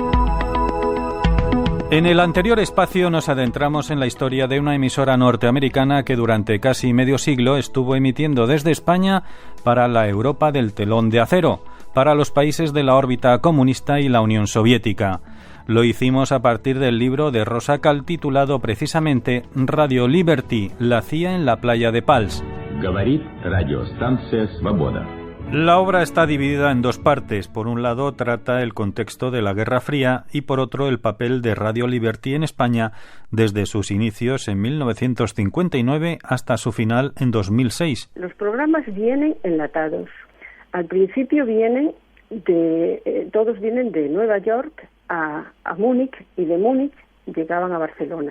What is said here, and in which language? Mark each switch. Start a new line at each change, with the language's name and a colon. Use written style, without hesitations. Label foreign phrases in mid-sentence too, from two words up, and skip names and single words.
Spanish: En el anterior espacio nos adentramos en la historia de una emisora norteamericana que durante casi medio siglo estuvo emitiendo desde España para la Europa del telón de acero, para los países de la órbita comunista y la Unión Soviética. Lo hicimos a partir del libro de Rosa Cal titulado precisamente Radio Liberty, la CIA en la playa de Pals.
Russian: Говорит радиостанция «Свобода».
Spanish: La obra está dividida en dos partes. Por un lado trata el contexto de la Guerra Fría y por otro el papel de Radio Liberty en España desde sus inicios en 1959 hasta su final en 2006. Los programas vienen enlatados. Al principio todos vienen de Nueva York a Múnich, y de Múnich llegaban a Barcelona.